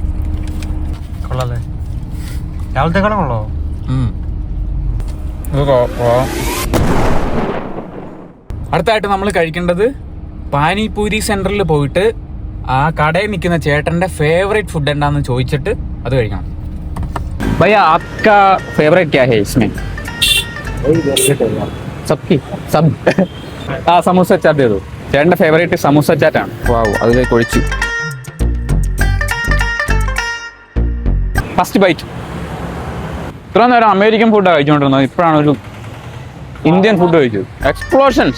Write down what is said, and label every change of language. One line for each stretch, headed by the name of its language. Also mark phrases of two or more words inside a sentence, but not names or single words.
Malayalam: കൊള്ളാല്ലേ? രാവിലത്തെ കണക്കുള്ളോ? അടുത്തായിട്ട് നമ്മൾ കഴിക്കേണ്ടത് പാനിപൂരി സെന്ററിൽ പോയിട്ട് ആ കടയിൽ നിൽക്കുന്ന ചേട്ടന്റെ ഫേവറേറ്റ് ഫുഡ് എന്താണെന്ന് ചോദിച്ചിട്ട് അത് കഴിക്കണം.
Hindi: भैया आपका फेवरेट क्या है इसमें?
Malayalam: सब ആ സമൂസ ചാറ്റ് ചെയ്തു. ചേട്ടന്റെ ഫേവറേറ്റ് സമൂസ ചാറ്റാണ്. വാവ്, അതിലേക്ക് ഒഴിച്ചു. ഫസ്റ്റ് ബൈറ്റ്. ഇത്ര നേരം അമേരിക്കൻ ഫുഡാണ് കഴിച്ചുകൊണ്ടിരുന്നത്. ഇപ്പോഴാണ് ഒരു ഇന്ത്യൻ ഫുഡ് കഴിച്ചത്. എക്സ്പ്ലോഷൻസ്.